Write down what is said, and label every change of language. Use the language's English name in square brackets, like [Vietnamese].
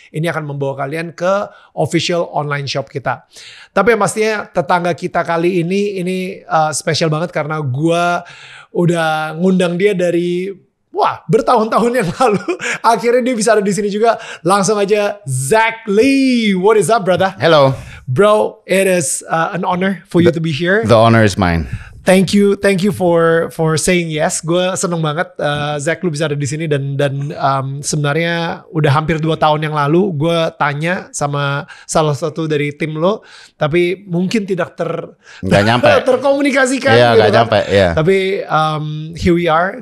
[Indonesian] Ini akan membawa kalian ke official online shop kita. Tapi yang pastinya tetangga kita kali ini spesial banget karena gue udah ngundang dia dari bertahun-tahun yang lalu. Akhirnya dia bisa ada di sini juga. Langsung aja, [English] Zackly. What is up, brother? Hello. Bro, it is an honor for you to be here. The honor is mine. Thank you for saying yes. [Indonesian] Gue seneng banget Zack lu bisa ada di sini dan sebenarnya udah hampir 2 tahun yang lalu gue tanya sama salah satu dari tim lo, tapi mungkin tidak terkomunikasikan. Iya, gitu nggak nyampe. Yeah. [English] Tapi here we are.